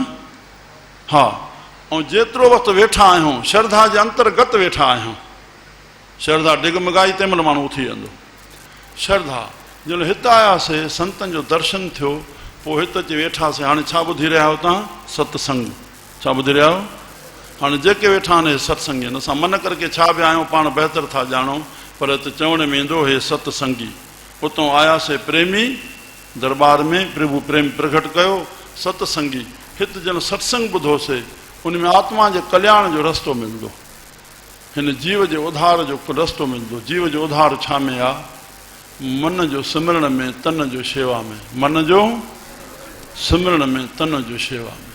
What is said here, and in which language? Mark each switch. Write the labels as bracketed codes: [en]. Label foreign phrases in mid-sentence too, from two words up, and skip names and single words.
[sd] हा ऐं जेतिरो वक़्तु वेठा आहियूं श्रद्धा जे अंतर्गत वेठा आहियूं। श्रद्धा डिगमगाई तंहिं महिल माण्हू उथी वेंदो। श्रद्धा जॾहिं हिते आयासीं संतनि जो दर्शन थियो पोइ हिते अची वेठासीं। हाणे छा ॿुधी रहिया आहियो तव्हां सत्संग छा ॿुधी रहिया आहियो। हाणे जेके वेठा आहिनि हे सत्संगी आहिनि। असां मन करके छा बि आहियूं पाण बहितर था ॼाणूं पर हिते चवण में ईंदो हे सत्संगी। उतां आयासीं प्रेमी दरबार में प्रभु प्रेम प्रकट कयो सत्संगी। हिते जन सत्संग ॿुधोसीं उन में आत्मा जे कल्याण जो रस्तो मिलंदो हिन जीव जे उधार जो रस्तो मिलंदो। जीव जो उधार छा में आहे मन जो सिमरण में तन जो शेवा में मन जो सिमरण में तन जो शेवा में।